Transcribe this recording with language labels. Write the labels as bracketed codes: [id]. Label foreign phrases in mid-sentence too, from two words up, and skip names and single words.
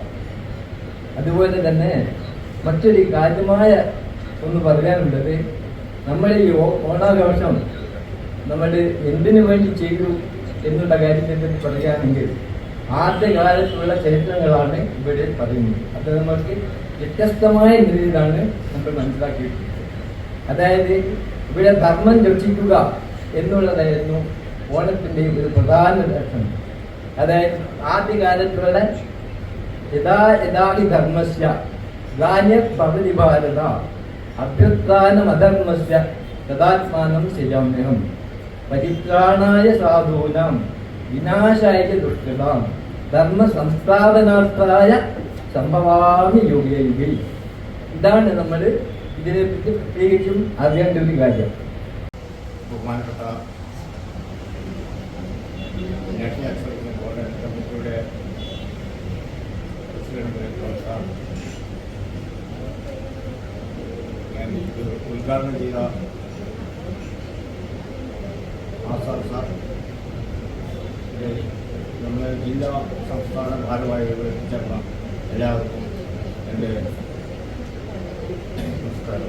[ml] അതുപോലെ തന്നെ മറ്റൊരു കാര്യമായ ഒന്ന് പറയാനുള്ളത്, നമ്മുടെ ഈ ഓണാഘോഷം നമ്മൾ എന്തിനു വേണ്ടി ചെയ്തു എന്നുള്ള കാര്യത്തെപ്പറ്റി പറയുകയാണെങ്കിൽ ആദ്യകാലത്തുള്ള ചരിത്രങ്ങളാണ് ഇവിടെ പറയുന്നത്. അത് നമ്മൾക്ക് വ്യത്യസ്തമായ രീതിയിലാണ് നമ്മൾ മനസ്സിലാക്കിയിട്ടുള്ളത്. അതായത് ഇവിടെ ധർമ്മം രക്ഷിക്കുക എന്നുള്ളതായിരുന്നു ഓണത്തിൻ്റെ ഒരു പ്രധാന ലക്ഷ്യം. അതായത് ആദ്യകാലത്തുള്ള [sa] യഥാ ധർമ്മസ്യ ഗാന്യപവതി ഭാരത അഭ്യുത്ഥാനമധർമ്മസ്യ തദാത്മാനം ശരിയാമ്യഹം പരിത്രാണായ സാധൂനാം വിനാശായ ദുഷ്കൃതാം ധർമ്മ സംസ്ഥാപനാർത്ഥായ സംഭവാമി യോഗി. [ml] ഇതാണ് നമ്മൾ ഇതിനെപ്പറ്റി പ്രത്യേകിച്ചും അറിയേണ്ട ഒരു കാര്യം. ബഹുമാനപ്പെട്ട നാഷണൽ എക്സൈസ് ബോർഡ് കമ്മിറ്റിയുടെ പ്രസിഡന്റ് ഞാൻ ഇത് ഉദ്ഘാടനം ചെയ്ത ആസാദ് സാർ, നമ്മുടെ ജില്ലാ സംസ്ഥാന ഭാരവാഹികൾ ചേർന്ന എല്ലാവർക്കും എൻ്റെ നമസ്കാരം.